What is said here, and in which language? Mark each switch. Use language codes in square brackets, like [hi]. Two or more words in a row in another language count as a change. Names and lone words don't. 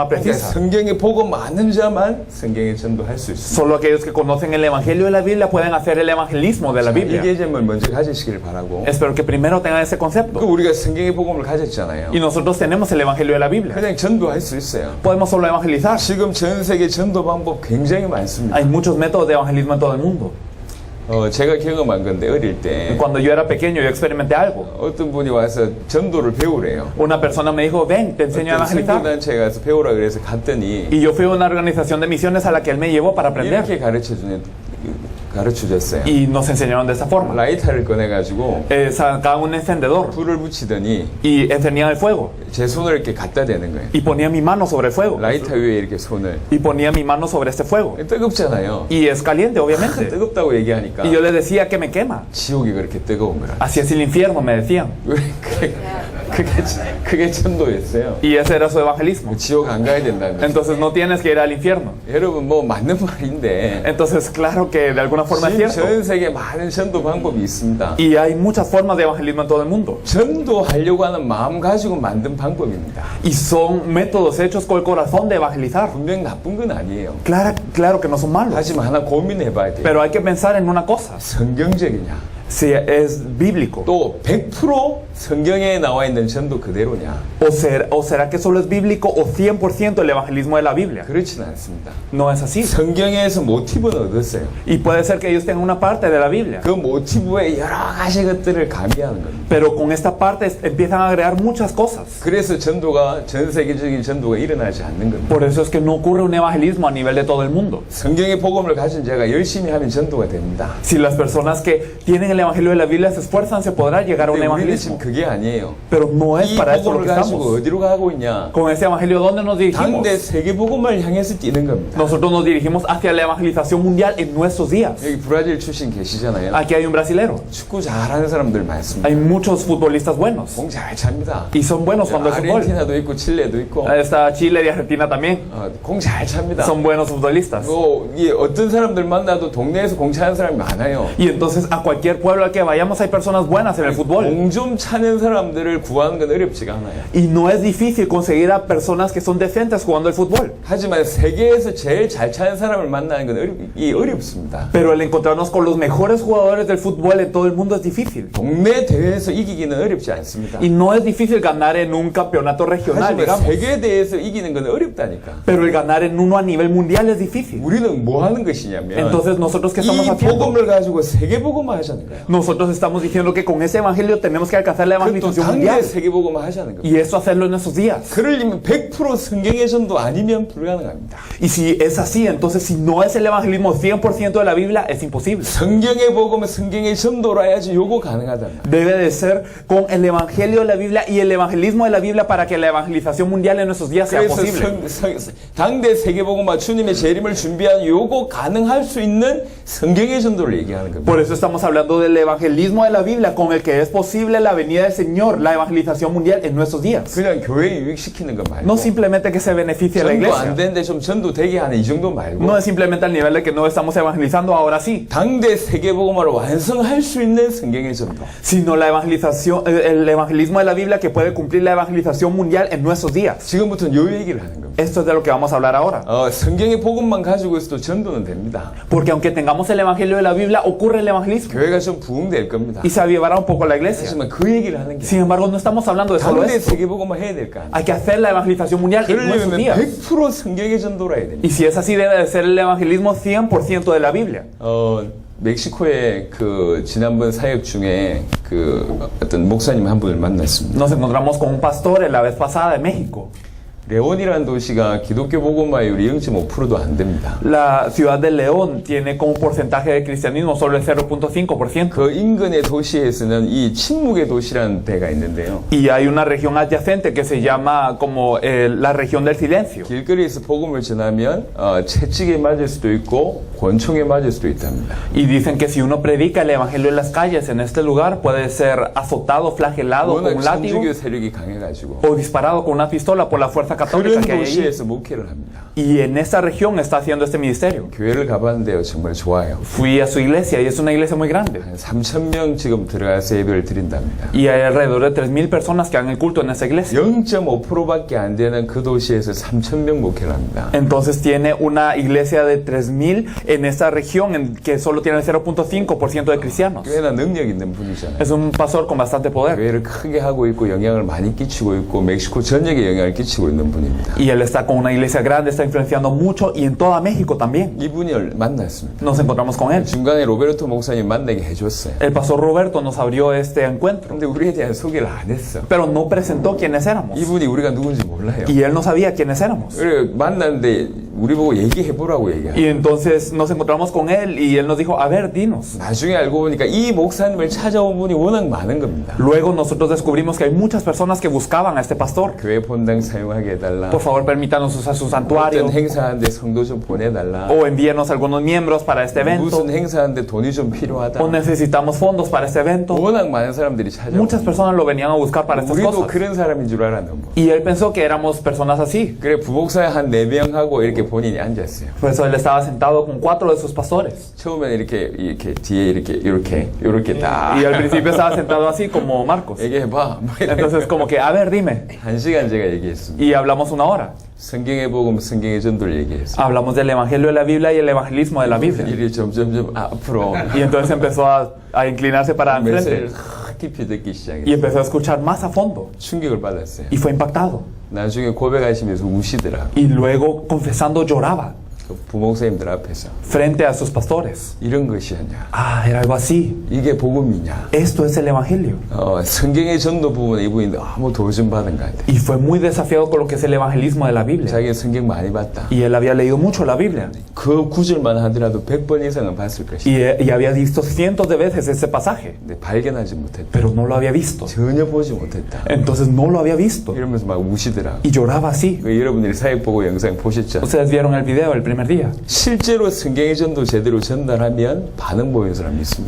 [ko] 그러니까 [es] precisa. [ko] 성경에 보고 많은 자만 성경에 전도할 수 있습니다. [es] Solo aquellos que conocen el evangelio de la Biblia pueden hacer el evangelismo de la [ko] 이 [es] Biblia. [ko] 개념을 먼저 가지시길 바라고. [es] Espero que primero tengan ese [ko] 그 [es] concepto. [ko] 우리가 성경의 복음을 가졌잖아요. [es] Y nosotros tenemos el evangelio de la Biblia. [ko] 그냥 전도할 수 있어요. [es] Podemos solo evangelizar. [ko] 지금 전 세계 전도 방법 굉장히 많습니다. [es] Hay muchos métodos de evangelismo en todo el mundo. [ko] 제가 경험한 건데 어릴 때 [es] Cuando yo era pequeño, yo experimenté algo. [ko] 어떤 분이 와서 전도를 배우래요. [es] Una persona me dijo, ven, te enseño a [ko] 어떤 [es] evangelizar. [ko] 선교단체에 가서 배우라 그래서 갔더니 [es] Y yo fui a una organización de misiones a la que él me llevó para aprender. [ko] 이렇게 가르쳐줬어요. [es] Y nos enseñaron de esa forma. [ko] 라이터를 꺼내가지고 [es] Sacaban un encendedor [ko] 불을 붙이더니 [es] y encendían el fuego. [ko] 제 손을 이렇게 갖다 대는 거예요. [es] Y ponía mi mano sobre el fuego. [ko] 라이터 위에 이렇게 손을. [es] Y ponía mi mano sobre este fuego. [ko] 뜨겁잖아요. [es] Y es caliente, obviamente. [ko] 뜨겁다고 얘기하니까 [es] Y yo le decía que me quema. [ko] 지옥이 그렇게 뜨거운 거라. [es] Así es el infierno, me decían. [ko] 그게 전도였어요. [es] Y ese era su evangelismo. [ko] 지옥 안 가야 된다는 거죠. [es] Entonces no tienes que ir al infierno. [ko] 여러분 뭐 맞는 말인데 [es] Entonces, claro que de alguna forma es [ko] 지금 [es] cierto. [ko] 전 세계 많은 전도 방법이 있습니다. [es] Y hay muchas formas de evangelismo en todo el mundo. [ko] 전도하려고 하는 마음 가지고 만든 방법입니다. [es] Y son métodos hechos con el corazón de evangelizar. [ko] 분명 나쁜 건 아니에요. [es] Claro que no son malos. [ko] 하지만 하나 고민해봐야 돼요. [es] Pero hay que pensar en una cosa. [ko] 성경적이냐? [es] Si es bíblico. [ko] 또 100% 성경에 나와 있는 전도 그대로냐? [es] O será que solo es bíblico o 100% el evangelismo de la Biblia. [ko] 그렇지는 않습니다. [es] No es así. [ko] 성경에서 모티브는 얻었어요. [es] Y puede ser que ellos tengan una parte de la Biblia. [ko] 그 모티브에 여러 가지 것들을 가미하는 겁니다. [es] Pero con esta parte empiezan a agregar muchas cosas. [ko] 그래서 전도가 전 세계적인 전도가 일어나지 않는 겁니다. [es] Por eso es que no ocurre un evangelismo a nivel de todo el mundo. [ko] 성경의 복음을 가진 자가 열심히 하면 전도가 됩니다. [es] Si las personas que tienen el evangelio de la Biblia se esfuerzan, se podrá llegar a un [ko] 근데 우리는 [es] evangelismo. [ko] 지금 그게 아니에요. [es] Pero no es [ko] 이 [es] para eso lo [ko] 복음을 [es] que [ko] 가지고 [es] estamos. [ko] 어디로 가고 있냐? [es] Con ese evangelio, ¿dónde nos dirigimos? [ko] 당대 세계 복음을 향해서 뛰는 겁니다. [es] Nosotros nos dirigimos hacia la evangelización mundial en nuestros días. [ko] 여기 브라질 출신 계시잖아요. [es] Aquí hay un brasilero. [ko] 축구 잘하는 사람들 많습니다. [es] Hay muchos futbolistas buenos. [ko] 공 잘 찹니다. [es] Y son buenos cuando es fútbol. [ko] 아르헨티나도 있고 칠레도 있고 [es] Está Chile y Argentina también. [ko] 공 잘 찹니다. [es] Son buenos futbolistas. [ko] 이 어떤 사람들 만나도 동네에서 공 차는 사람이 많아요. [es] Y entonces a cualquier pueblo al que vayamos hay personas buenas en el fútbol. [ko] 공 좀 차는 사람들을 구하는 건 어렵지가 않아요. [es] Y no es difícil conseguir a personas que son decentes jugando el fútbol. [ko] 하지만 세계에서 제일 잘 차는 사람을 만나는 건 어렵습니다. [es] Pero el encontrarnos con los mejores jugadores del fútbol en todo el mundo es difícil. [ko] 동네 대회에서 이기기는 어렵지 않습니다. [es] Y no es difícil ganar en un campeonato regional, [ko] 하지만 [es] digamos. [ko] 세계 대회에서 이기는 건 어렵다니까. [es] Pero el ganar en uno a nivel mundial es difícil. [ko] 우리는 뭐 하는 것이냐면 [es] Entonces nosotros qué estamos [ko] 이 [es] haciendo? [ko] 복음을 가지고 세계 복음을 하자는 거예요. [es] Nosotros estamos diciendo que con ese evangelio tenemos que alcanzar la [ko] 그것도 [es] evangelización [ko] 당대 [es] mundial. [ko] 세계 복음을 하자는 겁니다. [es] Y eso hacerlo en esos días. [ko] 그러려면 100% 성경의 전도 아니면 불가능합니다. [es] Y si es así, entonces si no es el evangelismo 100% de la Biblia, es imposible. [ko] 성경의 복음은 성경의 전도로 해야지 요거 가능하단 말이에요. [es] Debe de ser con el evangelio de la Biblia y el evangelismo de la Biblia para que la evangelización mundial en nuestros días sea [ko] 그래서 [es] posible. [ko] 당대 세계복음과 주님의 재림을 준비한 요거 가능할 수 있는 성경의 전도를 얘기하는 겁니다. [es] Por eso estamos hablando del evangelismo de la Biblia con el que es posible la venida del Señor, la evangelización mundial en nuestros días. [ko] 그냥 교회 유익시키는 거 말고 [es] No simplemente que se beneficie a la [ko] 전도 안 [es] iglesia. [ko] 되는데 좀 전도 되게 하는 이 정도 말고 [es] No es simplemente al nivel de que no estamos evangelizando ahora sí, [ko] 당대 세계복음화를 완성할 수 있는 성경의 전도. [es] sino la evangelización, el evangelismo de la Biblia que puede cumplir la evangelización mundial en nuestros días. [ko] 지금부터는 요 얘기를 하는 겁니다. [es] Esto es de lo que vamos a hablar ahora. [ko] 성경의 복음만 가지고 있어도 전도는 됩니다. [es] Porque aunque tengamos el evangelio de la Biblia, ocurre el evangelismo [ko] 교회가 좀 부흥될 겁니다. [es] y se avivará un poco la iglesia. [ko] 하지만 그 얘기를 하는 게 [es] Sin embargo, no estamos hablando de solo [ko] 당대 [es] esto. [ko] 세계복음화 해야 될 거 아니에요. [es] Hay que hacer la evangelización mundial en nuestros [ko] 그러려면 [es] días. [ko] 100% 성경의 전도라 해야 됩니다. [es] Y si es así, debe de ser el evangelismo 100% de la Biblia. [ko] 멕시코의 그 지난번 사역 중에 그 어떤 목사님 한 분을 만났습니다. [es] Nos encontramos con un pastor en la vez pasada de México. [ko] 레온이라는 도시가 기독교 복음화율이 0.5%도 안 됩니다. [es] La ciudad de León tiene como porcentaje de cristianismo solo el 0.5%. [ko] 그 인근의 도시에서는 이 침묵의 도시라는 데가 있는데요. [es] Y hay una región adyacente que se llama como la región del silencio. [ko] 길거리에서 복음을 전하면 채찍에 맞을 수도 있고 권총에 맞을 수도 있답니다. [es] Y dicen que si uno predica el evangelio en las calles en este lugar puede ser azotado, flagelado con [ko] 워낙 [es] un látigo [ko] 천주교 세력이 강해가지고 [es] o disparado con una pistola por la fuerza católica [ko] 그런 [es] que hay allí. [ko] 도시에서 목회를 합니다. [es] Y en esta región está haciendo este ministerio. [ko] 교회를 가봤는데요, 정말 좋아요. [es] Fui a su iglesia y es una iglesia muy grande. [ko] 한 3,000명 지금 들어가서 예배를 드린답니다. [es] Y hay alrededor de 3,000 personas que hagan el culto en esa iglesia. [ko] 0.5%밖에 안 되는 그 도시에서 3,000명 목회를 합니다. [es] Entonces tiene una iglesia de 3,000 en esta región que solo tiene el 0.5% de cristianos. [ko] 꽤나 능력 있는 분이잖아요. [es] Es un pastor con bastante poder. [ko] 교회를 크게 하고 있고 영향을 많이 끼치고 있고 멕시코 전역에 영향을 끼치고 있는 분입니다. [es] Y él está con una iglesia grande, está influenciando mucho y en toda México también. [ko] 이분을 만났습니다. [es] Nos encontramos con él. [ko] 중간에 로베르토 목사님 만나게 해줬어요. [es] El pastor Roberto nos abrió este encuentro, [ko] 근데 우리에 대한 소개를 안 했어. [es] pero no presentó quiénes éramos. [ko] 이분이 우리가 누군지 몰라요. [es] Y él no sabía quiénes éramos. [ko] 그래 만났는데 우리 보고 얘기해보라고 얘기해요. [es] Y entonces nos encontramos con él y él nos dijo, a ver, dinos. [ko] 나중에 알고 보니까 이 목사님을 찾아온 분이 워낙 많은 겁니다. [es] Luego nosotros descubrimos que hay muchas personas que buscaban a este pastor. [ko] 교회 본당 사용하게 해달라. [es] Por favor, permítanos usar su santuario. [ko] 어떤 행사하는데 성도 좀 보내달라. [es] O envíenos algunos miembros para este evento. [ko] 무슨 행사하는데 돈이 좀 필요하다. [es] O necesitamos fondos para este evento. [ko] 워낙 많은 사람들이 찾아오고 [es] Muchas personas lo venían a buscar para estas [ko] 우리도 [es] cosas. [ko] 그런 사람인 줄 알았는 뭐. [es] Y él pensó que éramos personas así. [ko] 그래 부목사에 한 4명하고 이렇게 본인이 앉았어요. [es] Por eso él estaba sentado con 4 de sus pastores. [ko] 처음에는 이렇게 뒤에 이렇게 딱 [es] Y al principio estaba sentado así como Marcos. [ko] 얘기해봐. [es] Entonces como que, a ver, dime. [ko] 1시간 제가 얘기했습니다. [es] Y hablamos 1 hora. [ko] 성경의 복음, 성경의 전도를 얘기했어요. [es] Hablamos del evangelio de la Biblia y el evangelismo de la Biblia. [ko] 일이 점점 앞으로 [es] Y entonces empezó a inclinarse para [ko] 메시지를 [es] enfrente. [ko] 깊이 듣기 [es] Y [ko] 시작했어요. [es] empezó a escuchar más a fondo. [ko] 충격을 받았어요. [es] Y fue impactado. [ko] 나중에 고백하시면서 우시더라. [es] Y luego, confesando, lloraba [ko] 그 부목사님들 앞에서 [es] frente a sus pastores. [ko] 이런 것이었냐? [es] Ah, era algo así. [ko] 이게 복음이냐? [es] Esto es el evangelio. [ko] 성경의 전도 부분에 이분이 너무 도전받은 것 같아요. [es] Y fue muy desafiado con lo que es el evangelismo de la Biblia. [ko] 자기가 성경 많이 봤다. [es] Y él había leído mucho la Biblia. [ko] 그 구절만 하더라도 100번 이상은 봤을 것이다. [es] Y había visto cientos de veces ese pasaje. [ko] 근데 발견하지 못했다. [es] Pero no lo había visto. [ko] 전혀 보지 못했다. [es] Entonces no lo había visto. [ko] 이러면서 막 우시더라. [es] Y lloraba así. [ko] 여러분들이 사역 보고 영상 보셨죠? [es] Ustedes vieron el video el primer día. [ko] 실제로 성경의 전도 제대로 전달하면 반응 보이는 사람 있습니다.